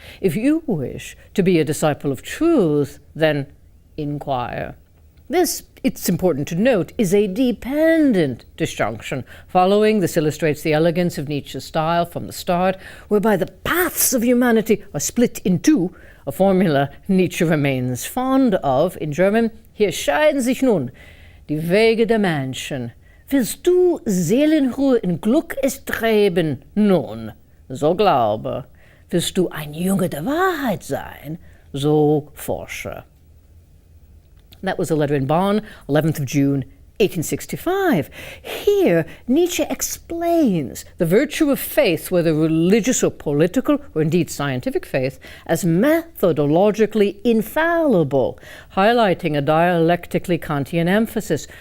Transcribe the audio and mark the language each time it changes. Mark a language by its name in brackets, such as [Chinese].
[English] If you wish to be a disciple of truth, then inquire. This, it's important to note, is a dependent disjunction. Following, this illustrates the elegance of Nietzsche's style from the start, whereby the paths of humanity are split in two, a formula Nietzsche remains fond of. In German: [German] hier scheiden sich nun die Wege der Menschen. Willst du Seelenruhe in Glück erstreben? Nun, so glaube. Willst du ein Junge der Wahrheit sein? So forsche. [English] That was a letter in Bonn, 11th of June, 1865. Here, Nietzsche explains the virtue of faith, whether religious or political, or indeed scientific faith, as methodologically infallible, highlighting a dialectically Kantian emphasis.